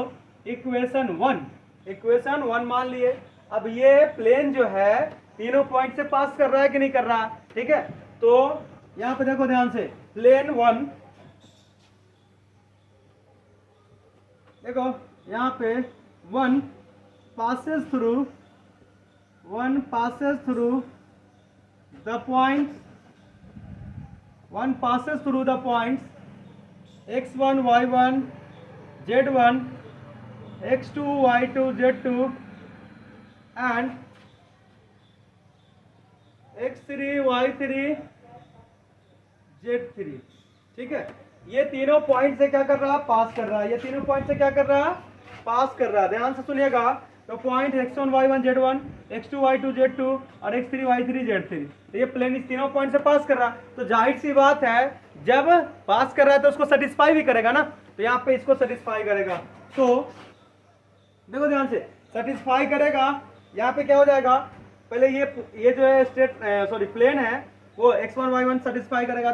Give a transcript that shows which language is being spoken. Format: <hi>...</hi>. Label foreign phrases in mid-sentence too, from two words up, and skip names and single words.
<en>equation one</en> <hi>मान लिए। अब ये प्लेन जो है तीनों पॉइंट से पास कर रहा है कि नहीं कर रहा, ठीक है। तो यहाँ पे देखो ध्यान से,</hi> <en>plane one,</en> <hi>देखो यहाँ पे</hi> <en>one passes through the points x1 y1 z1 x2 y2 z2 and x3 y3 z3,</en> <hi>ठीक है। ये तीनों पॉइंट से क्या कर रहा है, पास कर रहा है। ये तीनों पॉइंट से क्या कर रहा है, पास कर रहा है। ध्यान से सुनिएगा। तो पॉइंट x1 y1 z1 x2 y2 z2 और x3 y3 z3, तो ये प्लेन इस तीनों पॉइंट से पास कर रहा है। तो जाहिर सी बात है, जब पास कर रहा है तो उसको सेटिस्फाई भी करेगा ना। तो यहाँ पे इसको सेटिस्फाई करेगा। तो देखो ध्यान से, सेटिस्फाई करेगा। यहाँ पे क्या हो जाएगा, पहले ये जो है</hi> <en>straight plane</en> <hi>है वो x1 y1 सेटिस्फाई करेगा।</hi>